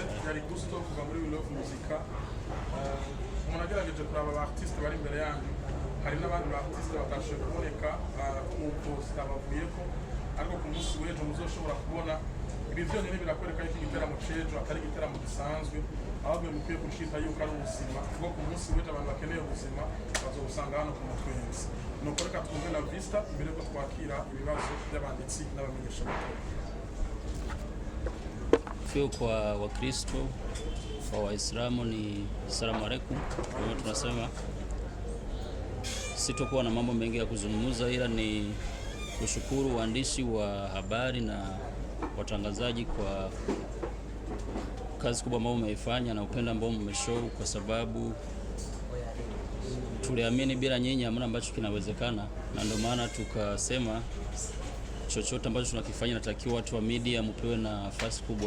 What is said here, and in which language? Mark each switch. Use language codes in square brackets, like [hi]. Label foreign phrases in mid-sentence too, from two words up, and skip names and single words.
[rn] Yari Gusto kuva muri We Love Music. Umuntu agerageje kuraba aba artiste bari imbere yanyu, hari n'abandi ba artiste batashoboye kuboneka nk'uko zitabavuyeko, ariko ku munsi w'ejo muzoshobora kubona ibi byonyine birakwereka yuko igiteramo c'ejo atari igiteramo gisanzwe, ahubwo mukwiye gushita yuko ari ubuzima, kuko ku munsi w'ejo abantu bakeneye ubuzima bazobusanga hano ku Mutwenzi. Nuko reka twumve na Vista mbere ko twakira ibibazo by'abanditsi n'abamenyesha makuru. [sw] Fio kwa Wakristo, kwa Waislamu ni [ar] salamu alaikum. [sw] Kwa hiyo tunasema sitokuwa na mambo mengi ya kuzungumza, ila ni kushukuru waandishi wa habari na watangazaji kwa kazi kubwa ambayo mmeifanya na upendo ambao mmeshow, kwa sababu tuliamini bila nyinyi hamna ambacho kinawezekana, na ndio maana tukasema chochote ambacho tunakifanya natakiwa watu wa media mpewe nafasi kubwa.